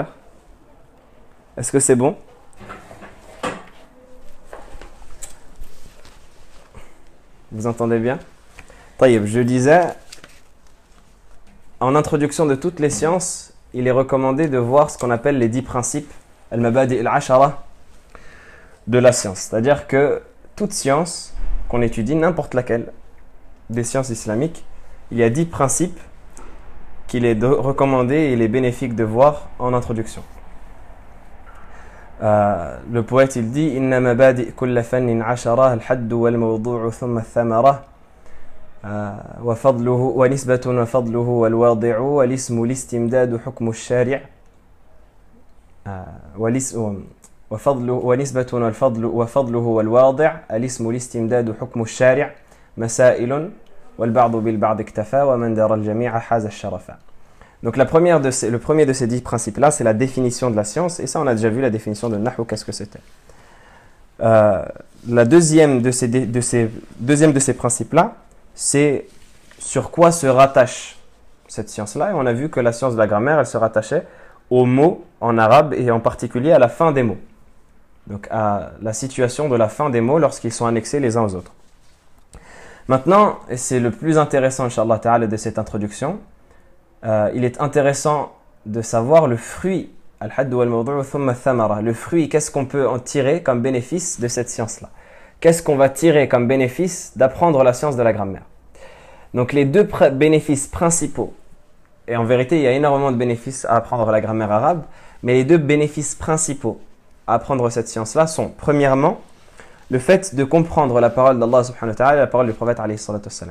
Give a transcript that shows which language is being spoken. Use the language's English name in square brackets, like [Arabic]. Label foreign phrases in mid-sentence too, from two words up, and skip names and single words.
[French] Est-ce que c'est bon? Vous entendez bien? Taïb, je disais, en introduction de toutes les sciences, il est recommandé de voir ce qu'on appelle les 10 principes, [Arabic] المبادئ العشرة, [French] de la science. C'est-à-dire que toute science qu'on étudie, n'importe laquelle, des sciences islamiques, il y a 10 principes qu'il est recommandé et il est bénéfique de voir en introduction. Le poète il dit [Arabic] إن مبادئ كل فن عشرة الحد والموضوع ثم الثمرة وفضله ونسبة وفضله والواضع والاسم الاستمداد حكم الشارع' ونسبة وفضله والواضع الاسم الاستمداد حكم الشارع مسائل والبعض بالبعض اكتفى ومن دار الجميع حاز الشرف. [French] Donc le premier de ces 10 principes-là, c'est la définition de la science. Et ça, on a déjà vu la définition de Nahwu, qu'est-ce que c'était. La deuxième de ces principes-là, c'est sur quoi se rattache cette science-là. Et on a vu que la science de la grammaire, elle se rattachait aux mots en arabe et en particulier à la fin des mots. Donc à la situation de la fin des mots lorsqu'ils sont annexés les uns aux autres. Maintenant, et c'est le plus intéressant, [Arabic] إن شاء الله تعالى, [French] de cette introduction, il est intéressant de savoir le fruit, [Arabic] الحد والموضوع ثم الثمرة, [French] le fruit, qu'est-ce qu'on peut en tirer comme bénéfice de cette science-là. Qu'est-ce qu'on va tirer comme bénéfice d'apprendre la science de la grammaire. Donc les deux bénéfices principaux, et en vérité il y a énormément de bénéfices à apprendre la grammaire arabe, mais les deux bénéfices principaux à apprendre cette science-là sont, premièrement, le fait de comprendre la parole d'Allah [Arabic] سبحانه وتعالى [French] et la parole du prophète [Arabic] عليه الصلاة والسلام.